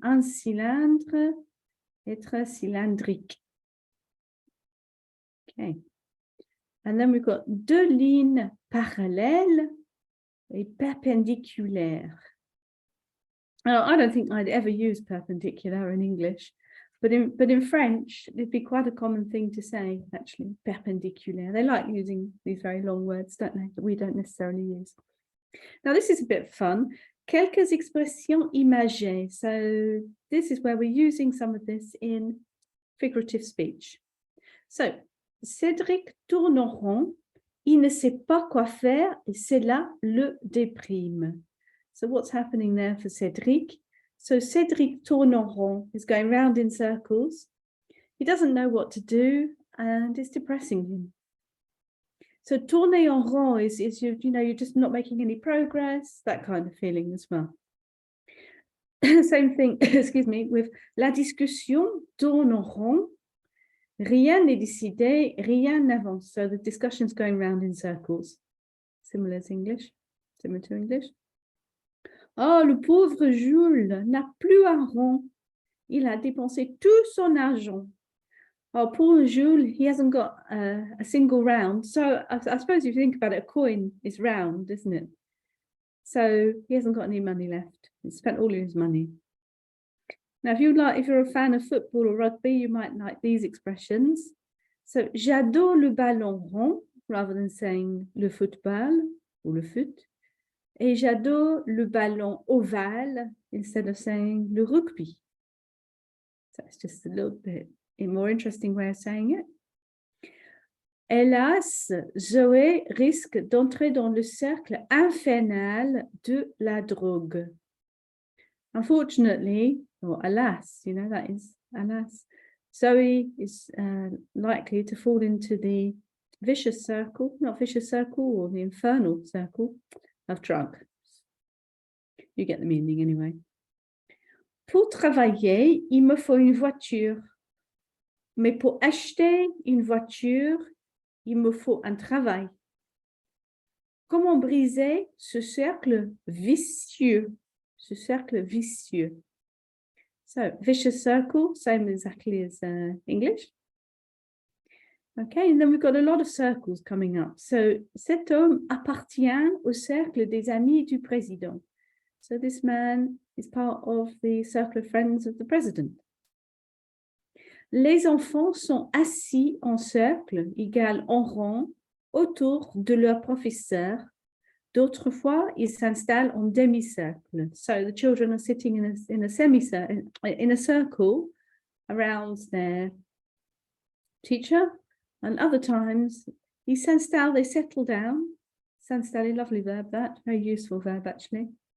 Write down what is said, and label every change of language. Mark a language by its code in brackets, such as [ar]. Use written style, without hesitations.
[fr] Un cylindre, être cylindrique. [en] Okay. And then we've got [fr] deux lignes parallèles et perpendiculaires. [en] Now, I don't think I'd ever use perpendicular in English, but in French, it'd be quite a common thing to say, actually, perpendicular. They like using these very long words, don't they, that we don't necessarily use. Now, this is a bit fun. [fr] Quelques expressions imagées. [en] So this is where we're using some of this in figurative speech. [fr] So, Cédric tourne en rond. Il ne sait pas quoi faire et cela le déprime. [en] So what's happening there for Cédric? So [fr] Cédric tourne en rond, [en] is going round in circles. He doesn't know what to do and it's depressing him. So [fr] tourner en rond [en] is you're just not making any progress, that kind of feeling as well. Same thing, excuse me, with [fr] la discussion tourne en rond. Rien n'est décidé, rien n'avance. [en] So the discussion's going round in circles. Similar to English. [fr] Oh, le pauvre Jules n'a plus un rond. Il a dépensé tout son argent. [en] Oh, poor Jules, he hasn't got a single round. So I suppose if you think about it, a coin is round, isn't it? So he hasn't got any money left. He spent all his money. Now, if you're a fan of football or rugby, you might like these expressions. [fr] So, j'adore le ballon rond, [en] rather than saying [fr] le football ou le foot. Et j'adore le ballon ovale [en] instead of saying [fr] le rugby. [en] So it's just a little bit a more interesting way of saying it. [fr] Hélas, Zoé risque d'entrer dans le cercle infernal de la drogue. [en] Unfortunately, or alas, you know, that is alas, Zoe is likely to fall into the vicious circle, not vicious circle, or the infernal circle of drugs. You get the meaning anyway. [fr] Pour travailler, il me faut une voiture. Mais pour acheter une voiture, il me faut un travail. Comment briser ce cercle vicieux? Ce cercle vicieux. [en] So, vicious circle, same exactly as English. Okay, and then we've got a lot of circles coming up. [fr] So, cet homme appartient au cercle des amis du président. [en] So, this man is part of the circle of friends of the president. [fr] Les enfants sont assis en cercle, égal en rang, autour de leur professeur. D'autres fois, ils s'installent en demi-cercle. [en] So the children are sitting in a semicircle, in a circle around their teacher. And other times, [fr] ils s'installent, [en] they settle down. S'installer, lovely verb that, very useful verb actually.